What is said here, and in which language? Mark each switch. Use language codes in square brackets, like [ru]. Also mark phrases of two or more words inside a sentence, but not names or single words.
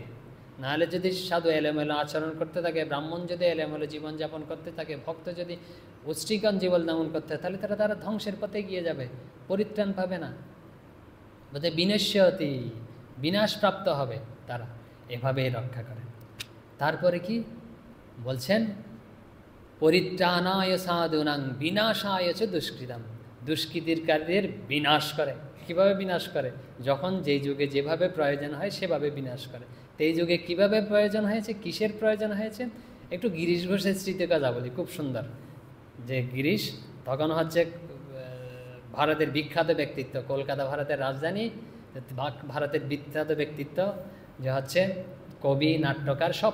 [bn] নাহলে যদি সাধু এলোমেলো আচরণ করতে থাকে, ব্রাহ্মণ যদি এলোমেলো জীবনযাপন করতে থাকে, ভক্ত যদি উচ্ছৃঙ্খল জীবনযাপন করতে থাকে, তাহলে তারা ধ্বংসের পথে গিয়ে যাবে, পরিত্রাণ পাবে না। বলতে বিনশ্যতি, বিনাশপ্রাপ্ত হবে তারা, এভাবেই রক্ষা করেন। তারপরে কি বলছেন? [sa] পরিত্রাণায় সাধুনাং বিনাশায় চ দুষ্কৃতাম, [bn] দুষ্কৃতিকারীদের বিনাশ করে। কিভাবে বিনাশ করে? যখন যেই যুগে যেভাবে প্রয়োজন হয় সেভাবে বিনাশ করে। তো এই যুগে কীভাবে প্রয়োজন হয়েছে, কিসের প্রয়োজন হয়েছে? একটু গিরিশ ঘোষের স্মৃতিকথা বলি, খুব সুন্দর। যে গিরিশ তখন হচ্ছে ভারতের বিখ্যাত ব্যক্তিত্ব, কলকাতা ভারতের রাজধানী, ভারতের বিখ্যাত ব্যক্তিত্ব, যে হচ্ছে কবি, নাট্যকার সব।